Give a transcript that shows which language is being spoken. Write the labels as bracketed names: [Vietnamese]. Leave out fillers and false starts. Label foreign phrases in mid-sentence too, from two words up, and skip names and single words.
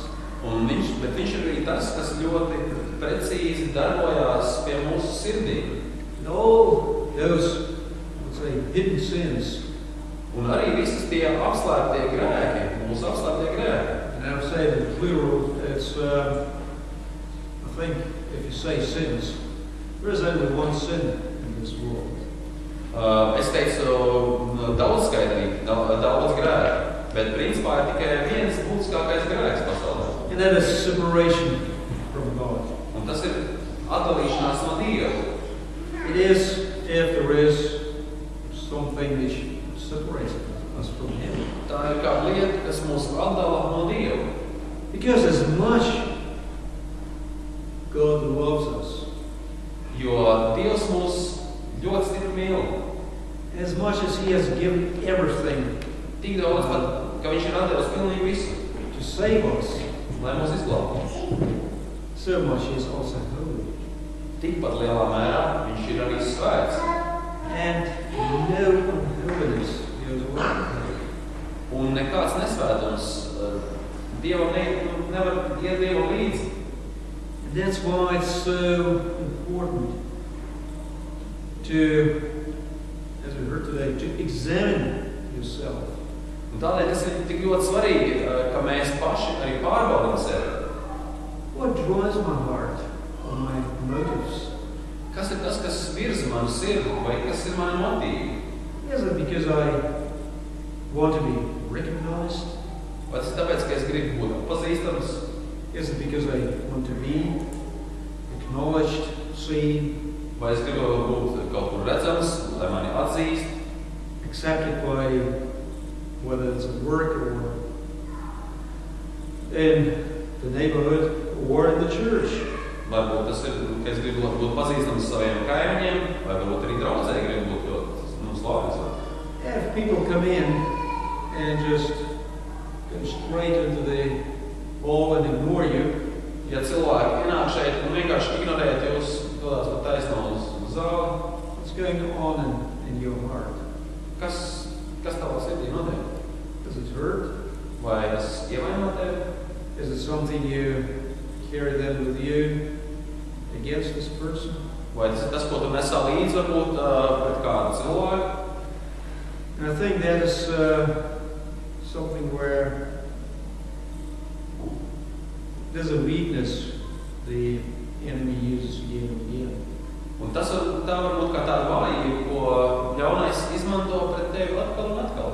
[Latvian] Bet viņš ir arī tas, kas ļoti precīzi darbojās pie mūsu sirdīm. [English] And all those, let's say, hidden sins. [Latvian] Un arī visas tie apslēptie grēki, mūsu apslēptie grēki. [English] And I would say that plural, it's, I think, if you say sins, there is only one sin in this world. [Latvian] Es teicu daudzskaitīgi, daudz grēku, bet principā ir tikai viens būtiskākais grēks pasaulē. [English] And that is separation from God. [Latvian] Un tas ir atdalīšanās no Dieva. [English] It is if there is something which separates us from Him. [Latvian] Tā ir kā lieta, kas mūs atdala no Dieva. [English] Because as much God loves us, [Latvian] jo Dievs mūs ļoti stipri mīl. [English] as much as He has given everything [Latvian] Tik daudz pat, ka viņš ir atdevis pilnīgi visu, [English] to save us, [Latvian] lai mūs izglābtu. [English] so much He is also holy. [Latvian] Tikpat lielā mērā viņš ir arī svēts. [English] And no unholiness goes away. [Latvian] Un nekāds nesvētums Dievam nevar iet Dievam līdzi. [English] And that's why it's so important to, as we heard today, to examine yourself. [Latvian] Un tādēļ tas ir tik ļoti svarīgi, ka mēs paši arī pārbaudām sevi. [English] What drives my heart or my motives? [Latvian] Kas ir tas, kas virza manu sirdi, vai kas ir mani motīvi? [English] Is it because I want to be recognized? [Latvian] Vai tas ir tāpēc, ka es gribu būt pazīstams? [English] Is it because I want to be acknowledged, seen, [Latvian] Vai es gribu būt kaut kur redzams, lai mani atzīst? [English] accepted by whether it's at work or in the neighborhood or in the church? [Latvian] Varbūt tas ir, ka es gribu būt pazīstams saviem kaimiņiem, vai varbūt arī draudzē gribu būt ļoti [English] people come in and just go straight into the ball and ignore you, [Latvian] Ja cilvēki ienāk šeit un vienkārši ignorēt jūs, dodās pat taisno uz zāli, [English] what's going on in your heart? [Latvian] kas tavā sirdī notiek? [English] Does it hurt? [Latvian] Vai tas ievaino tevi? [English] Is it something you carry then with you against this person? [Latvian] Vai tas ir tas, ko tu nesā līdzi varbūt pret kādu cilvēku? [English] And I think that is something where there's a weakness the enemy uses again and again. [Latvian] Un tas tā var būt kā tāda vājība, ko ļaunais izmanto pret tevi atkal un atkal.